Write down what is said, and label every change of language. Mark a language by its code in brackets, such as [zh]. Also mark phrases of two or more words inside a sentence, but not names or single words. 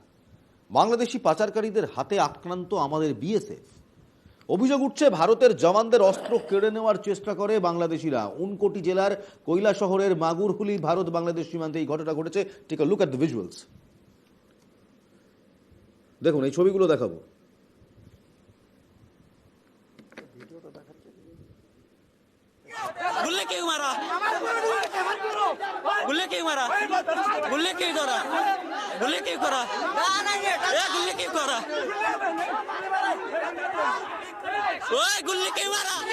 [bn] বাংলাদেশি পাচারকারীদের হাতে আক্রান্ত আমাদের বিএসএফ। অভিযোগ উঠছে ভারতের জওয়ানদের অস্ত্র কেড়ে নেওয়ার চেষ্টা করে বাংলাদেশিরা। উনকোটি জেলার কৈলা শহরের মাগুরহুলি ভারত বাংলাদেশ সীমান্তে এই ঘটনা ঘটেছে। [en] take a look at the visuals. [bn] দেখুন এই ছবিগুলো দেখাবো। [hi] गुल्ले क्यों मारा? गुल्ले क्यों मारा? गुल्ले क्यों करा? गुल्ले क्यों करा? गुल्ले क्यों करा? ओए गुल्ले क्यों मारा?